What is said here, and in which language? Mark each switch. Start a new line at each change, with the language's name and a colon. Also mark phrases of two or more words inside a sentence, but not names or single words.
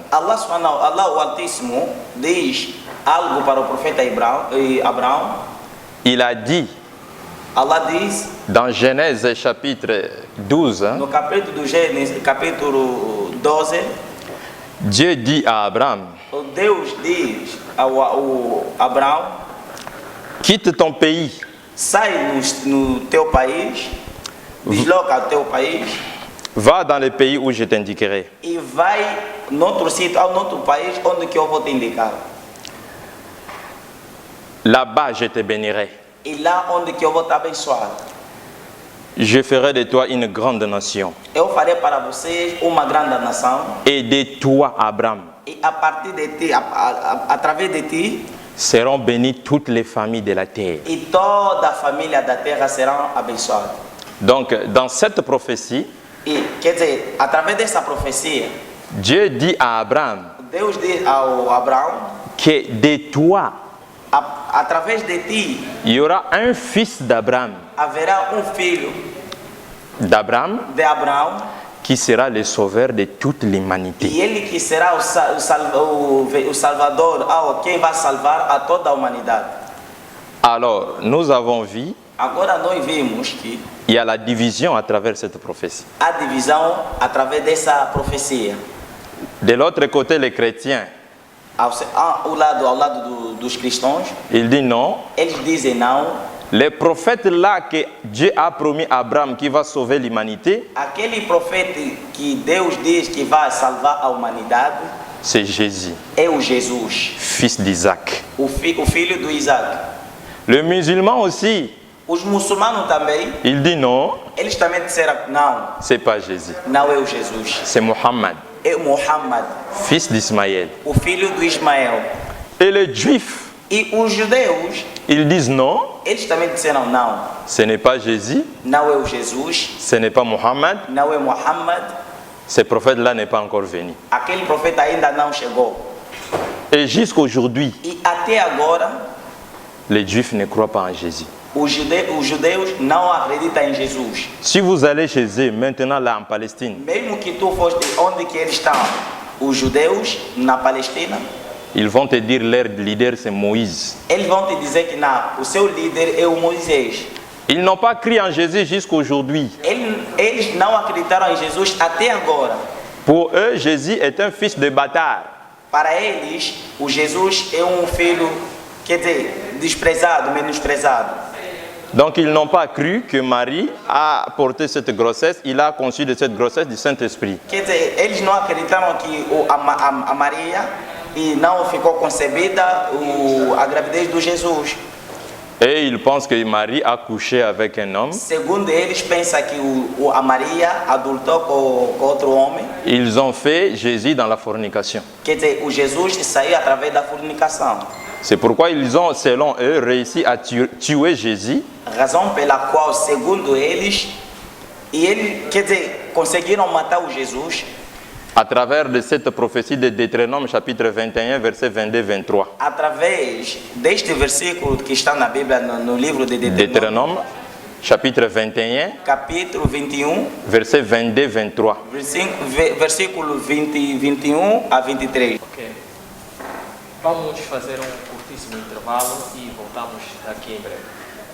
Portuguese: Allah o Altíssimo diz algo para o profeta Abraão.
French: Il a dit
Portuguese: Allah diz
French: dans Genèse chapitre 12,
Portuguese: no capítulo do Gênesis, capítulo 12,
French: Dieu dit à Abraham,
Portuguese: o Deus diz ao Abraão:
French: quitte ton pays,
Portuguese: sai no teu país, desloca ao teu país
French: va dans le pays où je t'indiquerai.
Portuguese: e vai noutro sítio, ao noutro país onde que eu vou te indicar.
French: Là-bas, je te bénirai.
Portuguese: E lá onde que eu vou te abençoar.
French: Je ferai de toi une grande nation.
Portuguese: Eu farei para vocês uma grande nação.
French: Et de toi, Abraham,
Portuguese: E a partir de ti, através de ti,
French: seront bénies toutes les familles de la terre.
Portuguese: e toda a família da terra serão abençoadas.
French: Donc, dans cette prophétie,
Portuguese: E, quer dizer, através dessa profecia,
French: Dieu dit à Abraham
Portuguese: Deus diz ao Abraão,
French: que de toi,
Portuguese: através de ti,
French: il y aura un fils d'Abraham,
Portuguese: haverá um filho
French: d'Abraham
Portuguese: de Abraão
French: qui sera le sauveur de toute l'humanité.
Portuguese: E ele que será o Salvador, quem vai salvar a toda a humanidade.
French: Alors, nous avons vu,
Portuguese: Agora nós vimos que
French: il y a la division à travers cette prophétie.
Portuguese: a divisão através dessa profecia.
French: De l'autre côté, les chrétiens,
Portuguese: Ao lado dos cristãos,
French: ils disent non.
Portuguese: eles dizem não.
French: Les prophètes là que Dieu a promis à Abraham qui va sauver l'humanité,
Portuguese: Aquele profeta que Deus diz que vai salvar a humanidade
French: c'est Jésus,
Portuguese: é o Jesus,
French: fils d'Isaac.
Portuguese: o filho do Isaac.
French: Le musulman aussi,
Portuguese: Os muçulmanos também,
French: il dit non,
Portuguese: eles também disseram não,
French: c'est pas Jésus,
Portuguese: não é o Jesus,
French: c'est Mohammed,
Portuguese: é o Muhammad,
French: fils d'Ismaël.
Portuguese: o filho do Ismael.
French: Et les juifs,
Portuguese: E os judeus,
French: ils disent non,
Portuguese: eles também disseram não,
French: ce n'est pas Jésus,
Portuguese: não é o Jesus,
French: ce n'est pas Mohammed,
Portuguese: não é Muhammad,
French: ce prophète-là n'est pas encore venu.
Portuguese: aquele profeta ainda não chegou.
French: Et jusqu'à aujourd'hui,
Portuguese: E até agora,
French: les juifs ne croient pas en Jésus.
Portuguese: os judeus não acreditam em Jesus.
French: Si vous allez chez eux, maintenant là en Palestine,
Portuguese: Mesmo que tu foste onde que eles estão, os judeus na Palestina,
French: ils vont te dire leur leader c'est Moïse.
Portuguese: eles vão te dizer que não, o seu líder é o Moisés.
French: Ils n'ont pas cru en Jésus jusqu'à aujourd'hui.
Portuguese: Eles não acreditaram em Jesus até agora.
French: Pour eux, Jésus est un fils de bâtard.
Portuguese: Para eles, o Jesus é um filho, quer dizer, desprezado, menosprezado.
French: Donc ils n'ont pas cru que Marie a porté cette grossesse, il a conçu de cette grossesse du Saint-Esprit.
Portuguese: Quer dizer, eles não acreditaram que a Maria e não ficou concebida a gravidez do Jesus.
French: Et ils pensent que Marie a couché avec un homme.
Portuguese: Segundo eles, pensam que a Maria adultou com outro homem.
French: Ils ont fait Jésus dans la fornication.
Portuguese: Quer dizer, o Jesus saiu através da fornicação.
French: C'est pourquoi ils ont, selon eux, réussi à tuer Jésus.
Portuguese: Razão pela qual, segundo eles, quer dizer, conseguiram matar o Jesus
French: À travers de cette prophétie de Deutéronome chapitre 21, verset 22-23.
Portuguese: através deste versículo que está na Bíblia, no livro de Deuteronômio,
French: Deutéronome chapitre 21,
Portuguese: capítulo 21,
French: verset 22-23.
Portuguese: versículo 21 a 23. Ok. Vamos fazer um curtíssimo intervalo e voltamos daqui em breve.